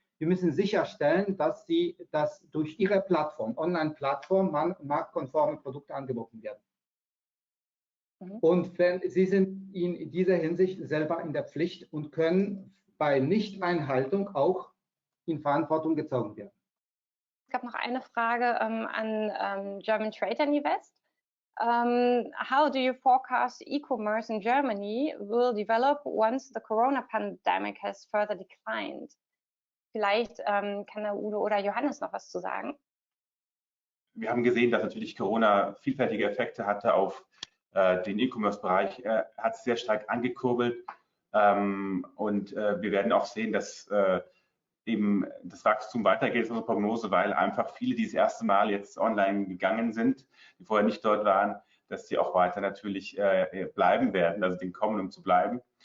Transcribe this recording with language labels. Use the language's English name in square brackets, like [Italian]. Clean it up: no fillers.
[German] Wir müssen sicherstellen, dass durch ihre Plattform, Online-Plattform, marktkonforme Produkte angeboten werden. Und sie sind in dieser Hinsicht selber in der Pflicht und können bei Nichteinhaltung auch in Verantwortung gezogen werden. Es gab noch eine Frage an German Trade and Invest. [English] How do you forecast e-commerce in Germany will develop once the Corona pandemic has further declined? [German] Vielleicht kann der Udo oder Johannes noch was zu sagen. Wir haben gesehen, dass natürlich Corona vielfältige Effekte hatte auf den E-Commerce-Bereich. Hat es sehr stark angekurbelt und wir werden auch sehen, dass eben das Wachstum weitergeht, ist unsere Prognose, weil einfach viele, die das erste Mal jetzt online gegangen sind, die vorher nicht dort waren, dass die auch weiter natürlich bleiben werden, also den kommen, um zu bleiben.